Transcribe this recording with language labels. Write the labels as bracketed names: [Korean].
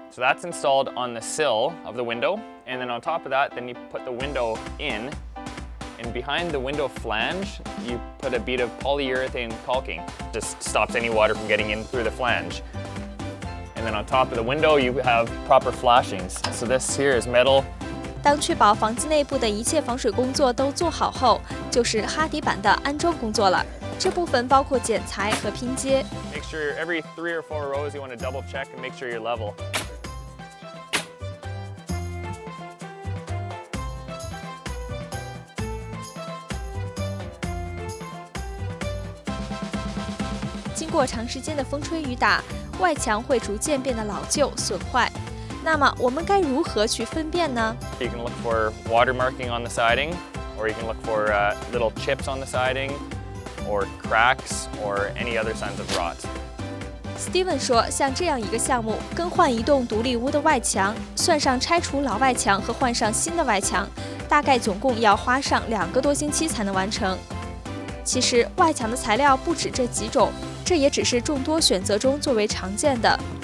[English] So that's installed on the sill of the window. And then on top of that, then you put the window in. And behind the window flange, you put a bead of polyurethane caulking. Just stops any water from getting in through the flange. And then on top of the window, you have proper flashings. So this here is metal. [Chinese] 当确保房子内部的一切防水工作都做好后，就是哈迪板的安装工作了。这部分包括剪裁和拼接。 [English] Make sure every 3 or 4 rows you want to double check and make sure you're level. [Chinese] 经过长时间的风吹雨打，外墙会逐渐变得老旧损坏。那么我们该如何去分辨呢？ [English] You can look for water marking on the siding, or you can look for little chips on the siding, or cracks, or any other signs of rot. [Chinese] Steven 说，像这样一个项目，更换一栋独立屋的外墙，算上拆除老外墙和换上新的外墙，大概总共要花上2个多星期才能完成。其实外墙的材料不止这几种，这也只是众多选择中最为常见的。